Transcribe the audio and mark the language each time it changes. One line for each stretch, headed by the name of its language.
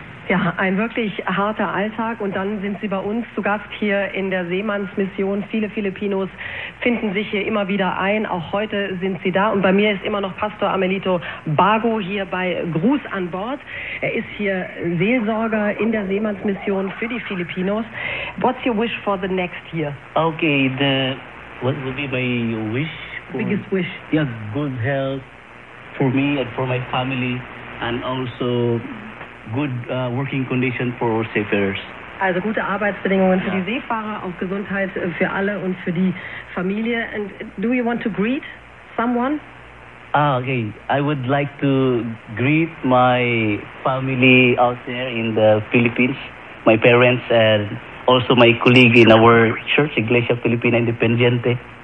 German: Ja, ein wirklich harter Alltag. Und dann sind Sie bei uns zu Gast hier in der Seemannsmission. Viele Filipinos finden sich hier immer wieder ein. Auch heute sind Sie da. Und bei mir ist immer noch Pastor Amelito Bago hier bei Gruß an Bord. Er ist hier Seelsorger in der Seemannsmission für die Filipinos.
English: What's your wish for the next year? Okay, what would be my wish? For, biggest wish? Yeah, good health. For me and for my family, and also good working condition for our seafarers.
German: Also gute Arbeitsbedingungen für die Seefahrer, auch Gesundheit für alle und für die Familie.
English: And do you want to greet someone? Okay. I would like to greet my family out there in the Philippines, my parents, and also my colleague in our church, Iglesia Filipina Independiente.